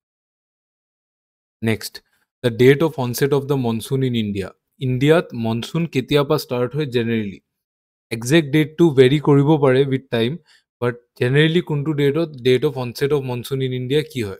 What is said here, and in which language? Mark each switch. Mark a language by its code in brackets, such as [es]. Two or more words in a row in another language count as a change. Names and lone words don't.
[en] Next, the date of onset of the monsoon in India. Indiat monsoon [as] কেতিয়া পৰা [en] start হয় generally? Exact date to vary [as] কৰিব পাৰে [en] with time, but generally কোনটো date of onset of monsoon in India [as] কি হয়?